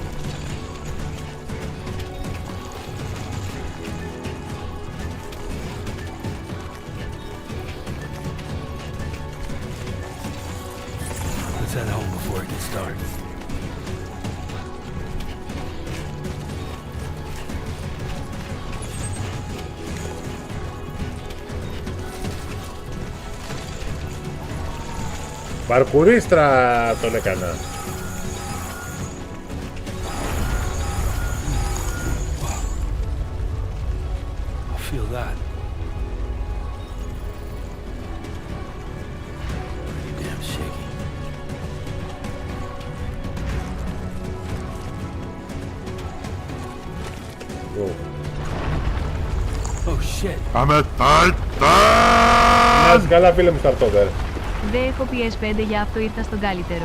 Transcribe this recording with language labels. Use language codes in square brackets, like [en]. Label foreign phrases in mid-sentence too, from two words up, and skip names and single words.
[en] Let's head home before it gets dark. [el] Παρκουρίστρα τον έκανα. [en] Feel that. Damn shaky. Wow. Oh shit. [el] Πάμε τάλτα! Να είσαι καλά φίλε μου Σταρτόβερ. Δεν έχω PS5 για αυτό ήρθα στον καλύτερο.